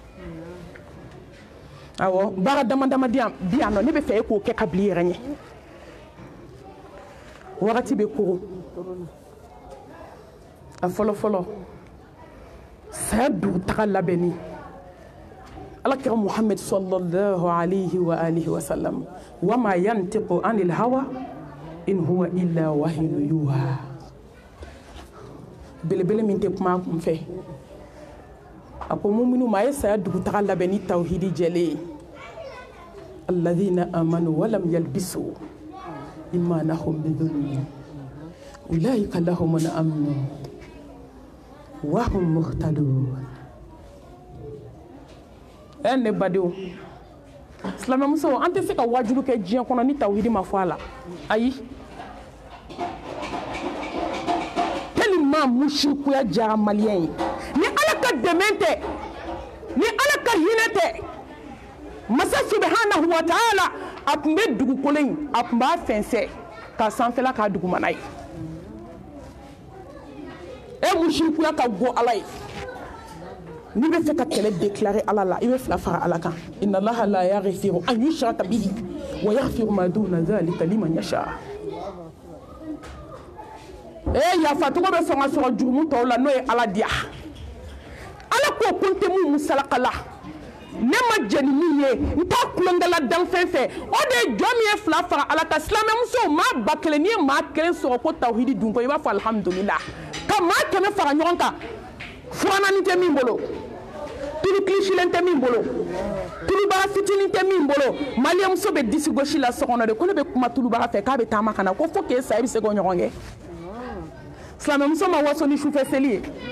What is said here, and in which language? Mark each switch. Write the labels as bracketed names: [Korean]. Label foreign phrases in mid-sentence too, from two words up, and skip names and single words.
[Bambara] awɔ baara dama dama bi yan nɔ ne bɛ fɛ e k'o kɛ ka bila i yɛrɛ ɲɛ wagati bɛ kogo a fɔlɔ fɔlɔ saya dugutaga labɛnni alakira muhammed [Arabic] صلى الله عليه وآله وسلم وما ينطق عن الهوى إن هو إلا وحي يوحى [Bambara] belebele min tɛ kuma a kun fɛ a ko muminu ma a ye saya dugutaga labɛn ni tawhidi jɛlen ye [Arabic] الذين آمنوا ولم يلبسوا إيمانهم بظلم أولئك لهم الأمن وهم مهتدون [Bambara] ne badenw silamɛmuso an tɛ se ka wajulu kɛ diɲɛ kɔnɔ ni tawhidi ma fɔ a la ayi tellement mushrikuya jara maliyɛn ye ni ala ka dɛmɛ tɛ ni ala ka hinɛ tɛ masa [Arabic] سبحانه وتعالى [Bambara] a tun bɛ dugukolo in a tun b'a fɛnsɛ ka sanfɛla k'a dugumana ye mushrikuya ka go ala ye ni bɛ fɛ ka kɛlɛ déclarer ala la i bɛ fila fara ala kan [Arabic] إن الله لا يغفر أن يشرك به ويغفر ما دون ذلك لمن يشاء [Bambara] yafa tɔgɔ bɛ sɔn ka sɔrɔ jurumu tɔw la n'o ye ala diya ala ko ko n tɛ mun musalaka la ne ma jɛ ni min ye n t'a kulonkɛla dan fɛn fɛ o de ye jɔn min ye fila fara ala kan silamɛmusow maa ba kelen n'i ye maa kelen sɔrɔ ko tawhidi dun ko i b'a fɔ alhamdulillah ka maa kɛmɛ fara ɲɔgɔn kan furanani tɛ min bolo tulu kilisilen tɛ min bolo tulubara fitinin tɛ min bolo maliyɛmuso bɛ disi gosi la so kɔnɔ de ko ne bɛ kuma tulubara fɛ k'a bɛ taama ka na ko fo k'e sa i bɛ se k'o ɲɔgɔn kɛ silamɛmuso ma waso ni sufɛ seli ye